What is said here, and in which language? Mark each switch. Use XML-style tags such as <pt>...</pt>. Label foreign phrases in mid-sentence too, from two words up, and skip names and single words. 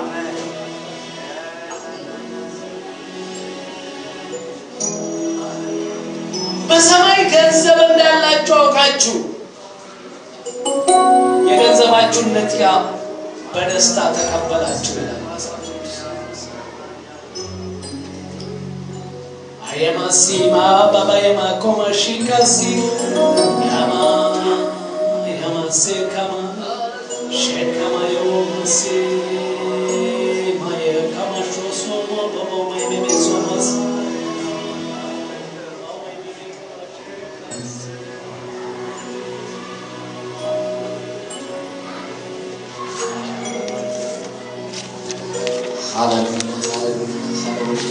<am>በሰማይ ገንዘብ እንዳላችሁ አውቃችሁ የገንዘባችሁን ንጥቂያ በደስታ ተቀበላችሁ ይላል Ayamasi ma baba yama koma shikasi yama se kama shekama yomasi maya kama shoso baba mai meme somas.</am> <en>Hallelujah, hallelujah, hallelujah.</en>